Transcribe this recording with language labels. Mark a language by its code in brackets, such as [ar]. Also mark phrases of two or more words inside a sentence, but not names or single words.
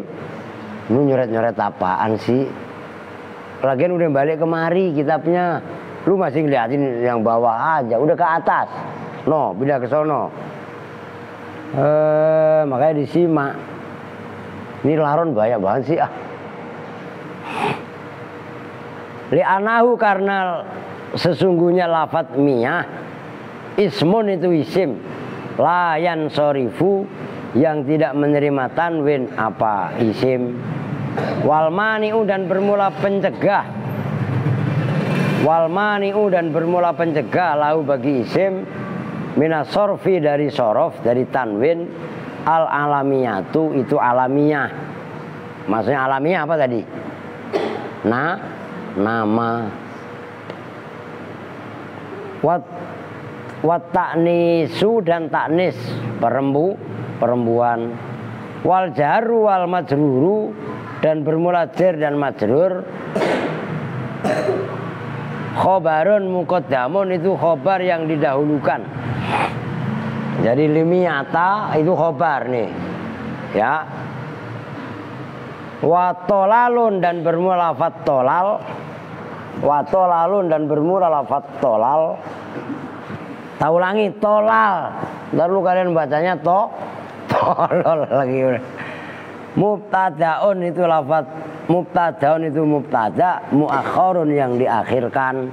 [id] Lu nyoret-nyoret apaan sih? Lagian udah balik kemari kitabnya, lu masih ngeliatin yang bawah aja, udah ke atas. No, pindah ke sono. Makanya disimak. Ini laron banyak banget sih Li'anahu, karena sesungguhnya lafaz miyah ismun itu isim [ar] لا ينصرف, [id] yang tidak menerima tanwin apa isim. [ar] والمانع, [id] dan bermula pencegah. [ar] والمانع, [id] dan bermula pencegah lahu bagi isim [ar] من الصرف, [id] dari sorof, dari tanwin. [ar] العلمية, [id] itu alamiah. Maksudnya alamiah apa tadi? Nama. [ar] والتأنيث, [id] dan taknis perempuan. [ar] والجار والمجرور, [id] dan bermula jar dan majrur. [ar] خبر مقدم, [id] itu khobar yang didahulukan. Jadi limiyata itu khobar nih ya. [ar] وطلل, [id] dan bermula lafaz tolal. [ar] وطلل, [id] dan bermula lafaz tolal. Tak ulangi, tolal. Ntar lu kalian bacanya tolol lagi. Mubtadaun itu lafaz, mubtadaun itu [ar] مبتدأ مؤخر, [id] yang diakhirkan.